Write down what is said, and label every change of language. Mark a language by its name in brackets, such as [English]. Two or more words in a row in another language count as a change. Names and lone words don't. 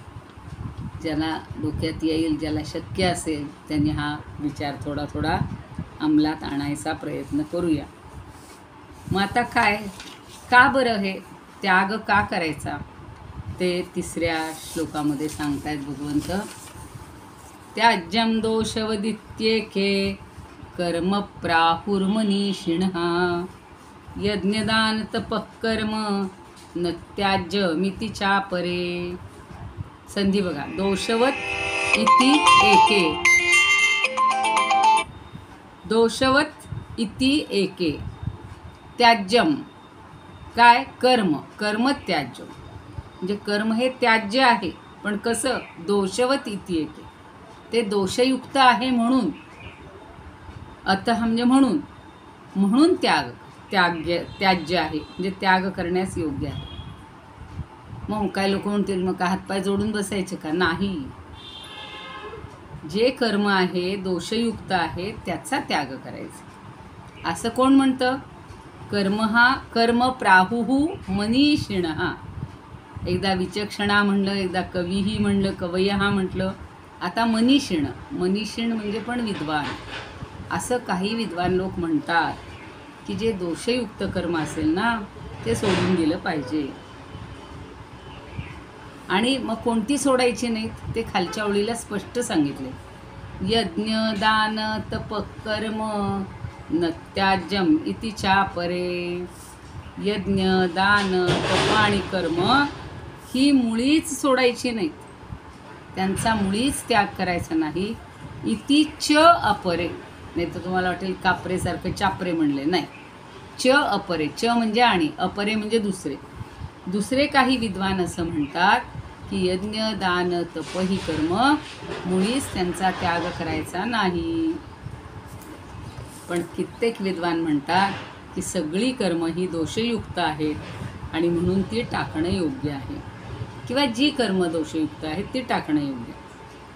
[Marathi] ज्याला डोक्यात येईल, ज्याला शक्य असेल त्यांनी हा विचार थोडा थोडा अंमलात आणायचा प्रयत्न करूया. मग आता काय, का बरं हे त्याग का करायचा ते 3ऱ्या श्लोकामध्ये सांगतायत भगवंत. [Sanskrit] त्याज्यम दोषवदित्येके कर्म प्राहुर्मनीषिणः यज्ञदान तपः कर्म न त्याज्यमिति चापरे. [Marathi] संधी बघा, [Sanskrit] दोषवत इति एके, दोषवत इति एके, [Marathi] त्याज्यम काय, कर्म, कर्म त्याज्य म्हणजे कर्म हे त्याज्य आहे. पण कसं, [Sanskrit] दोषवत इति एके, [Marathi] ते दोषयुक्त आहे म्हणून, अतः म्हणजे म्हणून, म्हणून त्याज्य आहे म्हणजे त्याग करण्यास योग्य आहे. मग काय लोक म्हणतील मग काय हातपाय जोडून बसायचे का? नाही. जे कर्म आहे दोषयुक्त आहे त्याचा त्याग करायचा. असं कोण म्हणतं? [Sanskrit] कर्म प्राहुः मनीषिणः. [Marathi] एकदा विचक्षणा म्हणलं, एकदा कवीही म्हणलं, कवयः म्हटलं, आता मनीषिण. मनीषिण म्हणजे पण विद्वान. असं काही विद्वान लोक म्हणतात की जे दोषयुक्त कर्म असेल ना ते सोडून गेलं पाहिजे. आणि मग कोणती सोडायची नाहीत ते खालच्या ओळीला स्पष्ट सांगितले. [Sanskrit] यज्ञ दान तप कर्म न त्याज्यम इति चापरे. [Marathi] यज्ञ दान तप आणि कर्म ही मुळीच सोडायची नाहीत, त्यांचा मुळीच त्याग करायचा नाही. [Sanskrit] इति च अपरे, [Marathi] नाही तर तुम्हाला वाटेल कापरेसारखं चापरे म्हणले, नाही. [Sanskrit] च अपरे, [Marathi] च म्हणजे आणि, अपरे म्हणजे दुसरे. दुसरे काही विद्वान असं म्हणतात की यज्ञ दान तप ही कर्म मुळीच त्यांचा त्याग करायचा नाही. पण कित्येक विद्वान म्हणतात की सगळी कर्म ही दोषयुक्त आहेत आणि म्हणून ती टाकणं योग्य आहे, किंवा जी कर्म दोषयुक्त आहेत ती टाकणं योग्य आहे.